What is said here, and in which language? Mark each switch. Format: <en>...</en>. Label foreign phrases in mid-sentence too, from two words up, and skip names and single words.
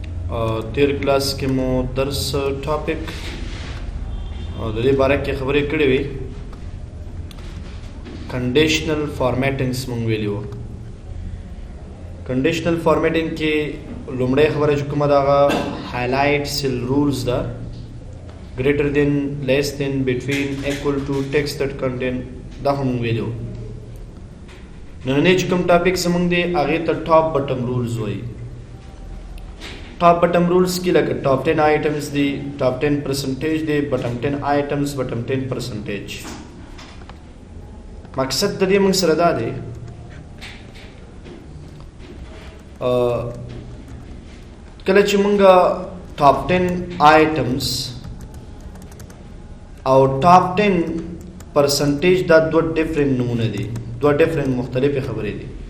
<ps>تیر کلاس کې مو درس ټاپک د دې باره کې خبرې کړې وي.</ps> <en>conditional formattings</en> <ps>مونږ ویلي وو.</ps> <en>conditional formatting</en> <ps>کې لومړی خبره چې کومه ده هغه</ps> <en>highlight cell rules</en> <ps>ده.</ps> <en>greater than, less than, between, equal to, text that contain</en> <ps>دا هم ویلي وو. نننی چې کوم ټاپک زمونږ دی هغې ته</ps> <en>top bottom rules</en> <ps>وایي.</ps> <en>top bottom rules</en> <ps>کې لکه</ps> <en>top 10 items</en> <ps>دی،</ps> <en>top 10 percentage</en> <ps>دی،</ps> <en>bottom 10 items, bottom 10 percentage.</en> <ps>مقصد د دې موږ سره دا دی کله چې موږ</ps> <en>top 10 items</en> <ps>او</ps> <en>top 10 percentage</en> <ps>دا دوه ډیفرنٹ نمونه دي، دوه ډیفرنٹ مختلفې خبرې دي.</ps>